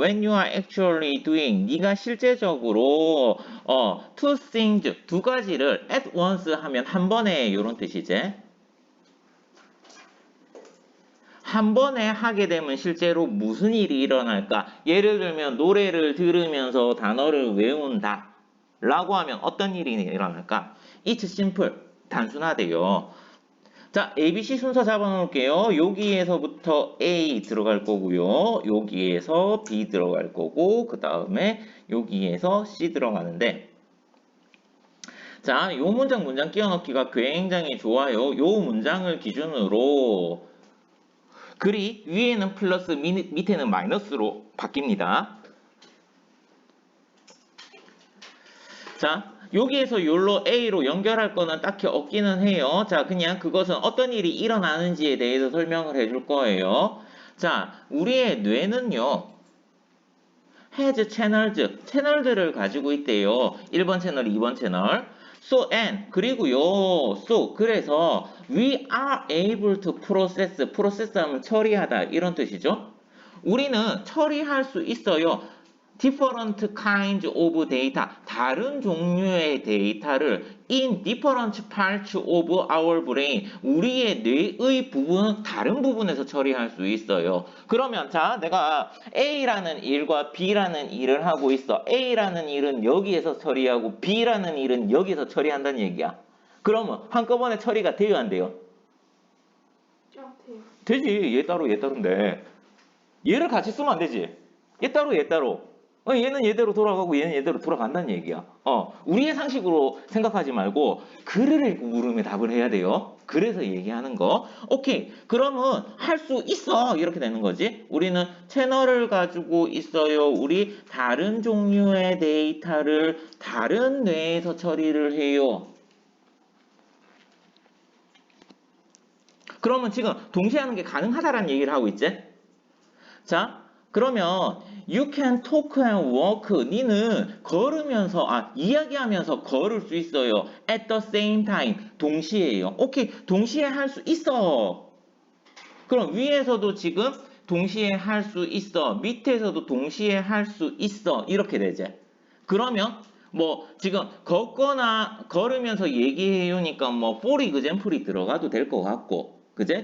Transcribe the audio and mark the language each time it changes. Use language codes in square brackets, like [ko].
[en] When you are actually doing, [ko] 네가 실제적으로 [en] two things, [ko] 두 가지를 [en] at once [ko] 하면 한 번에 이런 뜻이지. 한 번에 하게 되면 실제로 무슨 일이 일어날까? 예를 들면 노래를 들으면서 단어를 외운다 라고 하면 어떤 일이 일어날까? [en] It's simple, [ko] 단순하대요. 자, ABC 순서 잡아놓을게요. 여기에서부터 A 들어갈 거고요. 여기에서 B 들어갈 거고 그 다음에 여기에서 C 들어가는데 자, 요 문장 끼워넣기가 굉장히 좋아요. 요 문장을 기준으로 글이 위에는 플러스 밑에는 마이너스로 바뀝니다. 자, 여기에서 요로 A로 연결할 거는 딱히 없기는 해요. 자, 그냥 그것은 어떤 일이 일어나는지에 대해서 설명을 해줄 거예요. 자, 우리의 뇌는요. [en] has [ko] 채널들을 가지고 있대요. 1번 채널, 2번 채널. [en] So and [ko] 그리고요. [en] So [ko] 그래서 [en] we are able to process [ko] 하면 처리하다 이런 뜻이죠. 우리는 처리할 수 있어요. [en] different kinds of data, [ko] 다른 종류의 데이터를 [en] in different parts of our brain, [ko] 우리의 뇌의 부분, 다른 부분에서 처리할 수 있어요. 그러면 자, 내가 A라는 일과 B라는 일을 하고 있어. A라는 일은 여기에서 처리하고 B라는 일은 여기서 처리한다는 얘기야. 그러면 한꺼번에 처리가 돼요, 안 돼요? 돼요. 되지. 얘 따로 얘 따로인데 얘를 같이 쓰면 안 되지. 얘 따로 얘 따로. 얘는 얘대로 돌아가고 얘는 얘대로 돌아간다는 얘기야. 우리의 상식으로 생각하지 말고 글을 읽고 물으면 답을 해야 돼요. 그래서 얘기하는 거. 오케이. 그러면 할 수 있어. 이렇게 되는 거지. 우리는 채널을 가지고 있어요. 우리 다른 종류의 데이터를 다른 뇌에서 처리를 해요. 그러면 지금 동시에 하는 게 가능하다라는 얘기를 하고 있지? 자, 그러면 [en] you can talk and walk. [ko] 니는 걸으면서 이야기하면서 걸을 수 있어요. [en] at the same time. [ko] 동시에요. 오케이. 동시에 할 수 있어. 그럼 위에서도 지금 동시에 할 수 있어. 밑에서도 동시에 할 수 있어. 이렇게 되지. 그러면 뭐 지금 걷거나 걸으면서 얘기해요니까 뭐 [en] for example [ko] 이 들어가도 될 것 같고. 그제?